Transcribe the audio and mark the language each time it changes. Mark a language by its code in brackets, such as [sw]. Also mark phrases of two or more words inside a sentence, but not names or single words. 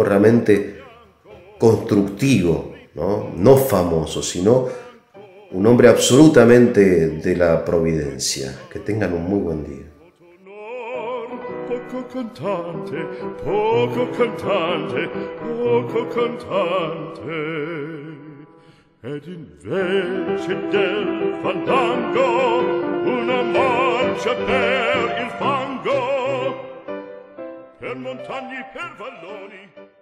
[es] Realmente constructivo, no famoso, sino un hombre absolutamente de la providencia. Que tengan un muy buen día. [it] Poco cantante, poco cantante, poco cantante, ed invece del fandango una marcia per il fango, per montagne, per valloni.